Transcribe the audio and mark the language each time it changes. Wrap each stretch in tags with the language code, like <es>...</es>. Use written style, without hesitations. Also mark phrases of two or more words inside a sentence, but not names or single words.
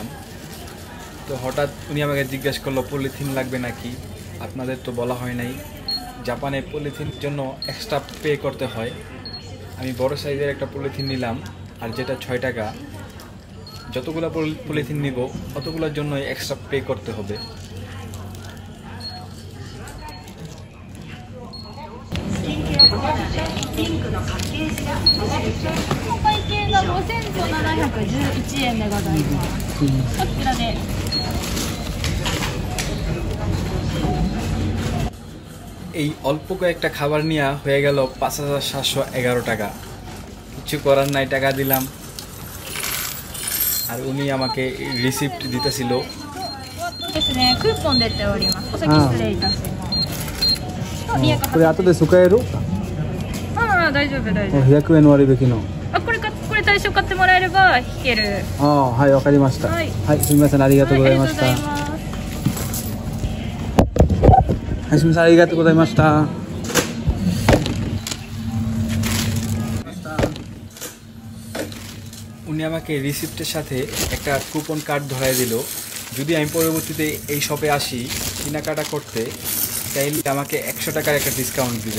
<bn>তো হঠাৎ উনি আমাকে জিজ্ঞাসা করলো পলিথিন লাগবে নাকি। আপনাদের তো বলা হয় নাই, জাপানে পলিথিন জন্য</bn> <en>extra pay</en> <bn>করতে হয়। আমি বড় সাইজের একটা পলিথিন নিলাম, আর যেটা 6 টাকা। যতগুলো পলিথিন নিব অতগুলোর জন্য</bn> <en>extra pay</en> <bn>করতে হবে।</bn> <ja>お会計が5711円でございます。こちらで。</ja> <bn>এই অল্প কয়েকটা খাবার নিয়ে হয়ে গেল 5711 টাকা। কিছু করার নাই, টাকা দিলাম। আর উনি আমাকে রিসিপ্ট দিতেছিল।</bn> <ja>ですね、クーポン出ております。お先失礼いたします。これ後で使える？ああ、大丈夫大丈夫。 100円割引の。あ、これ対象買ってもらえれば引ける。ああ、はい、わかりました。はい、はい、すみません、ありがとうございました。はい、ありがとうございます。はい、すみません、ありがとうございました。</ja> <bn>উনি আমাকে রিসিপ্টের সাথে একটা</bn> <en>coupon card</en> <bn>ধরায় দিল। যদি আমি পরবর্তীতে এই শপে আসি কেনাকাটা করতে, তাইলে আমাকে 100 টাকার একটা ডিসকাউন্ট দিবে।</bn>